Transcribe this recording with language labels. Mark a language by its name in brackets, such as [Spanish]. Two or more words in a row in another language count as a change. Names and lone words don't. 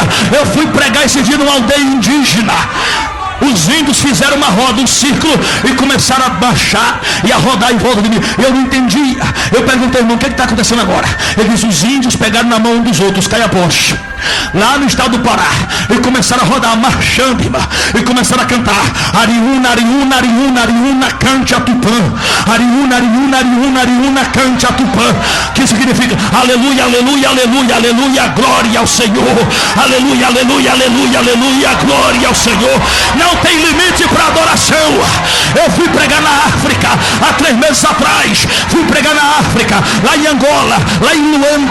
[Portuguese] Eu fui pregar esse dia numa aldeia indígena. Os índios fizeram uma roda, um círculo, e começaram a baixar e a rodar em volta de mim. Eu não entendia. Eu perguntei, irmão, o que está acontecendo agora? Ele disse: os índios pegaram na mão um dos outros, Caiapós, lá no estado do Pará, e começaram a rodar, marchando, irmão, e começaram a cantar: Ariúna, Ariúna, Ariúna, Ariúna, cante a Tupã. Ariúna, Ariúna, Ariúna, Ariúna, cante a Tupã. Que significa: aleluia, aleluia, aleluia, aleluia, glória ao Senhor. Aleluia, aleluia, aleluia, aleluia, glória ao Senhor. Não tem limite para adoração. Eu fui pregar na África há 3 meses atrás. Fui pregar na África, lá em Angola, lá em Luanda.